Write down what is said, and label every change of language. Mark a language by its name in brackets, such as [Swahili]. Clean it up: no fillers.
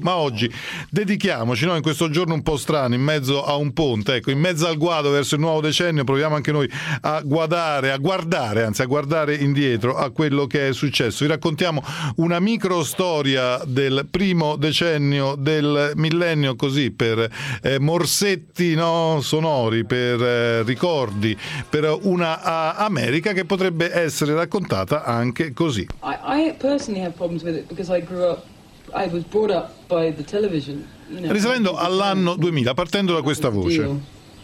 [Italian] Ma oggi dedichiamoci, no, in questo giorno un po' strano, in mezzo a un ponte, ecco, in mezzo al guado verso il nuovo decennio, proviamo anche noi a guardare, a guardare indietro a quello che è successo. Vi raccontiamo una micro storia del primo decennio del millennio, così per morsetti, no, sonori, per ricordi, per una America che potrebbe essere raccontata anche così. [English] I personally have problems with it because I was brought up by the television, you know, [Italian] risalendo all'anno 2000, partendo da questa voce.